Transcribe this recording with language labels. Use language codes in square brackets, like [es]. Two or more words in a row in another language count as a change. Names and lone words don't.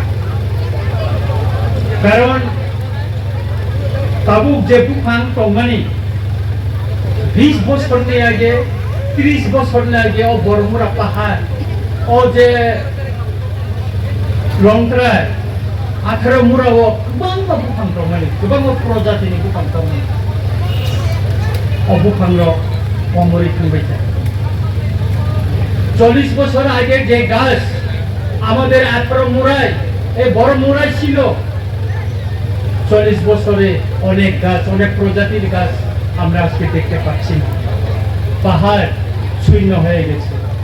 [brx] कारण ताबुक जे बुफान तमानि 20 বছরनि आगे 30 বছরनि आगे ओ बरमुरा पाहाड़ ओ जे लंग्राय 18 मुराव गोबां बुफां दंमोन, गोबां प्रजातिनि बुफां दंमोन। ओ बुफांर अमरै थांबाय था [bn] 40 বছর আগে যে গাছ আমাদের 18 মুরায় এই বড় মুরায় ছিল, 40 বছরে অনেক গাছ, অনেক প্রজাতির গাছ আমরা আজকে দেখতে পাচ্ছি না, পাহাড় শূন্য হয়ে গেছে।